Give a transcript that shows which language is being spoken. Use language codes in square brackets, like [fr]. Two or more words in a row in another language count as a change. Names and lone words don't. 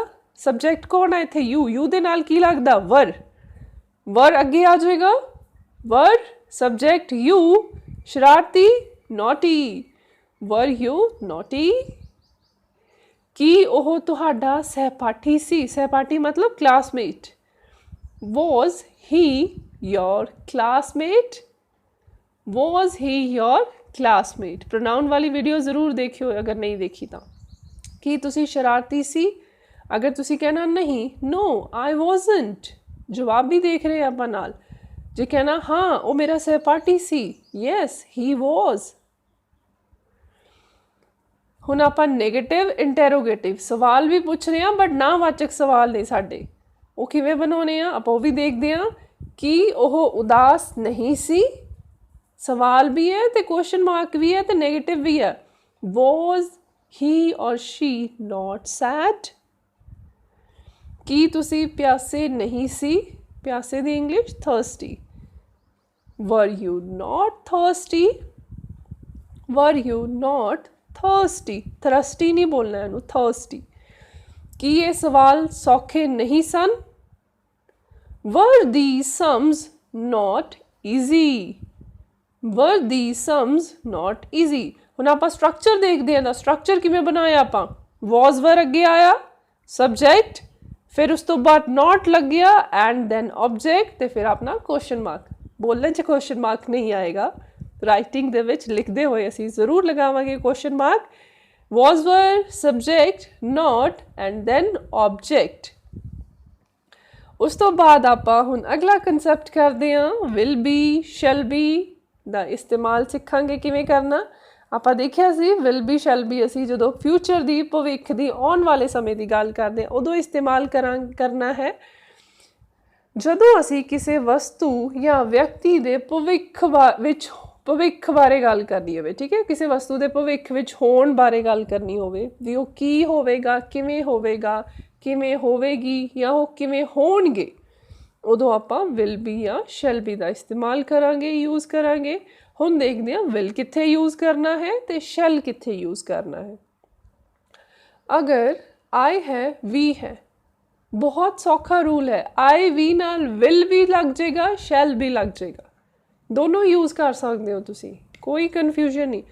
[pa] ਸਬਜੈਕਟ ਕੌਣ ਹੈ ਇੱਥੇ? ਯੂ ਦੇ ਨਾਲ ਕੀ ਲੱਗਦਾ? ਵਰ। ਵਰ ਅੱਗੇ ਆ ਜਾਏਗਾ, [en] were subject you, [pa] ਸ਼ਰਾਰਤੀ ਨੋਟੀ। [en] were you naughty? [pa] ਕੀ ਉਹ ਤੁਹਾਡਾ ਸਹਿਪਾਠੀ ਸੀ? ਸਹਿਪਾਠੀ ਮਤਲਬ ਕਲਾਸਮੇਟ। [en] Was he your classmate? Was he your classmate? [pa] pronoun ਵਾਲੀ ਵੀਡੀਓ ਜ਼ਰੂਰ ਦੇਖਿਓ ਅਗਰ ਨਹੀਂ ਦੇਖੀ ਤਾਂ। ਕੀ ਤੁਸੀਂ ਸ਼ਰਾਰਤੀ ਸੀ? ਅਗਰ ਤੁਸੀਂ ਕਹਿਣਾ ਨਹੀਂ, [en] no I wasn't, [pa] ਜਵਾਬ ਵੀ ਦੇਖ ਰਹੇ ਆਪਾਂ ਨਾਲ। ਜੇ ਕਹਿਣਾ ਹਾਂ ਉਹ ਮੇਰਾ ਸਹਿਪਾਠੀ ਸੀ, [en] yes he was। [pa] ਹੁਣ ਆਪਾਂ [en] negative interrogative [pa] ਸਵਾਲ ਵੀ ਪੁੱਛ ਰਹੇ ਹਾਂ ਬਟ ਨਾਵਾਚਕ ਸਵਾਲ ਨੇ ਸਾਡੇ, ਉਹ ਕਿਵੇਂ ਬਣਾਉਣੇ ਆ ਆਪਾਂ ਉਹ ਵੀ ਦੇਖਦੇ ਹਾਂ। ਕਿ ਉਹ ਉਦਾਸ ਨਹੀਂ ਸੀ, ਸਵਾਲ ਵੀ ਹੈ ਤੇ [en] question mark [pa] ਵੀ ਹੈ ਤੇ ਨੈਗੇਟਿਵ ਵੀ ਹੈ। [en] was he or she not sad? [pa] ਕੀ ਤੁਸੀਂ ਪਿਆਸੇ ਨਹੀਂ ਸੀ? ਪਿਆਸੇ ਦੀ ਇੰਗਲਿਸ਼ [en] thirsty। were you not thirsty? were you not thirsty? [pa] thirsty ਨਹੀਂ ਬੋਲਣਾ ਇਹਨੂੰ, thirsty। ਕੀ ਇਹ ਸਵਾਲ ਸੌਖੇ ਨਹੀਂ ਸਨ? [en] were these sums not easy? were these sums not easy? [pa] ਹੁਣ ਆਪਾਂ ਸਟਰਕਚਰ ਦੇਖਦੇ ਹਾਂ ਤਾਂ ਸਟਰਕਚਰ ਕਿਵੇਂ ਬਣਾਇਆ ਆਪਾਂ? [en] was were [pa] ਅੱਗੇ ਆਇਆ, ਸਬਜੈਕਟ, ਫਿਰ ਉਸ ਤੋਂ ਬਾਅਦ not ਲੱਗਿਆ [en] and then object [pa] ਤੇ ਫਿਰ ਆਪਣਾ [en] question mark. [pa] ਬੋਲਣ 'ਚ [en] question mark [pa] ਨਹੀਂ ਆਏਗਾ, ਰਾਈਟਿੰਗ ਦੇ ਵਿੱਚ ਲਿਖਦੇ ਹੋਏ ਅਸੀਂ ਜ਼ਰੂਰ ਲਗਾਵਾਂਗੇ [en] question mark. was were subject not and then object। [pa] ਉਸ ਤੋਂ ਬਾਅਦ ਆਪਾਂ ਹੁਣ ਅਗਲਾ ਕਨਸੈਪਟ ਕਰਦੇ ਹਾਂ, [en] will be, shall be [pa] ਦਾ ਇਸਤੇਮਾਲ ਸਿੱਖਾਂਗੇ ਕਿਵੇਂ ਕਰਨਾ। ਆਪਾਂ ਦੇਖਿਆ ਸੀ [en] will be, shall be [pa] ਅਸੀਂ ਜਦੋਂ ਫਿਊਚਰ ਦੀ, ਭਵਿੱਖ ਦੀ, ਆਉਣ ਵਾਲੇ ਸਮੇਂ ਦੀ ਗੱਲ ਕਰਦੇ ਹਾਂ ਉਦੋਂ ਇਸਤੇਮਾਲ ਕਰਨਾ ਹੈ ਜਦੋਂ ਅਸੀਂ ਕਿਸੇ ਵਸਤੂ ਜਾਂ ਵਿਅਕਤੀ ਦੇ ਭਵਿੱਖ ਬਾਰੇ ਗੱਲ ਕਰਨੀ ਹੋਵੇ। ਠੀਕ ਹੈ, ਕਿਸੇ ਵਸਤੂ ਦੇ ਭਵਿੱਖ ਵਿੱਚ ਹੋਣ ਬਾਰੇ ਗੱਲ ਕਰਨੀ ਹੋਵੇ ਵੀ ਉਹ ਕੀ ਹੋਵੇਗਾ, ਕਿਵੇਂ ਹੋਵੇਗਾ, ਕਿਵੇਂ ਹੋਵੇਗੀ ਜਾਂ ਉਹ ਕਿਵੇਂ ਹੋਣਗੇ, ਉਦੋਂ ਆਪਾਂ [en] will be [pa] ਜਾਂ [en] shall be [pa] ਦਾ ਇਸਤੇਮਾਲ ਕਰਾਂਗੇ, ਯੂਜ਼ ਕਰਾਂਗੇ। ਹੁਣ ਦੇਖਦੇ ਹਾਂ will ਕਿੱਥੇ ਯੂਜ਼ ਕਰਨਾ ਹੈ ਤੇ shall ਕਿੱਥੇ ਯੂਜ਼ ਕਰਨਾ ਹੈ। ਅਗਰ I ਹੈ, we ਹੈ, ਬਹੁਤ ਸੌਖਾ ਰੂਲ ਹੈ। [en] I we [pa] ਨਾਲ will ਵੀ ਲੱਗ ਜਾਏਗਾ, shall ਵੀ ਲੱਗ ਜਾਏਗਾ, ਦੋਨੋਂ ਯੂਜ਼ ਕਰ ਸਕਦੇ ਹੋ ਤੁਸੀਂ, ਕੋਈ ਕਨਫਿਊਜ਼ਨ ਨਹੀਂ।